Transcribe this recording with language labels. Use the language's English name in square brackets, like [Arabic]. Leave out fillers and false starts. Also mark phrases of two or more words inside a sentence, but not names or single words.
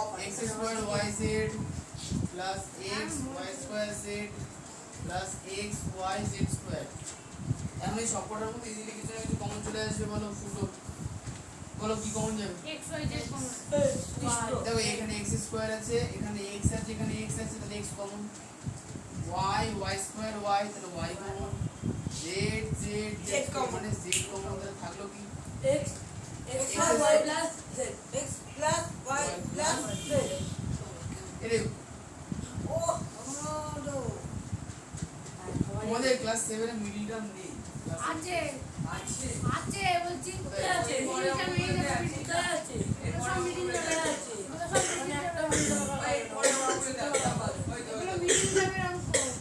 [English] x square y z plus x y square z plus x y z square [Bangla] এখন এই সবকটার মধ্যে ইজিলি কিছু না কিছু কমন চলে আসবে বলো ফুটো বলো কি কমন যাবে x y z কমন দেখো এখানে [English] x square [Bangla] আছে এখানে x আছে এখানে x আছে তাহলে x কমন y [English] y square [Bangla] y তাহলে y কমন z z z মানে z কমন তাহলে থাকলো কি [English] x x y plus z x plus y plus z [Bangla] এরে [English] oh no [Bangla] আমাদের ক্লাস 7 এর [English] middle term [Bangla] নেই আছে আছে আছে বলছি কোথায় আছে মিডিলটা মিডিল কোথায় আছে সব মিডিল কোথায় আছে মানে একটা এগুলো [English] middle term [Bangla] অঙ্ক